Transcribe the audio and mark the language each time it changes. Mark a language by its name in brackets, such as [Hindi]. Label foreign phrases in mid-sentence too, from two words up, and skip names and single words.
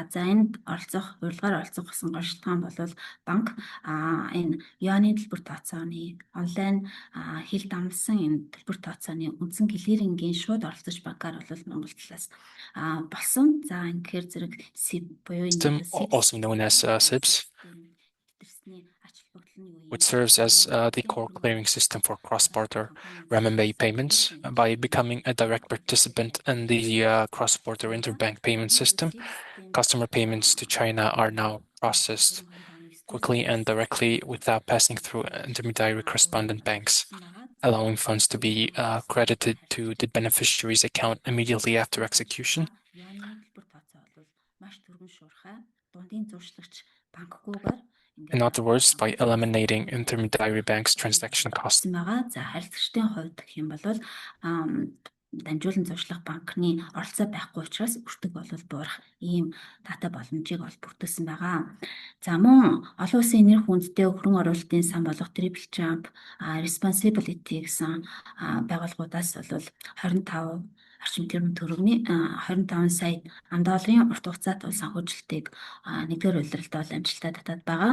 [Mongolian] За энд урилгаар оролцох гэсэн шалтгаан бол банк энэ юаны төлбөр тооцооны онлайн хил дамнасан энэ төлбөр тооцооны үндсэн клирингийн шууд оролцож банкар бол Монгол талаас болсон. За энэ гэхээр зэрэг SIP буюу [English] System, also known as SIPS, which serves as the core clearing system for cross-border renminbi payments. By becoming a direct participant in the cross-border interbank payment system, customer payments to China are now processed quickly and directly without passing through intermediary correspondent banks, allowing funds to be credited to the beneficiary's account immediately after execution. In other words, by eliminating intermediary banks' transaction costs. [Mongolian] За харилцагчдын хувьд гэх юм бол дамжуулан зуршлах банкны оролцоо байхгүй учраас өртөг буурах ийм дата боломжийг бүрдүүлсэн байгаа. За мөн олон улсын нэр хүндтэй хөрөнгө оруулалтын сан болох Triple Jump, Responsibility гэсэн байгууллагуудаас бол 25 орчим тэрбум төгрөгийн 25 сая $, урт хугацаат санхүүжилтийг 1-р улиралд бол амжилттай татаад байгаа.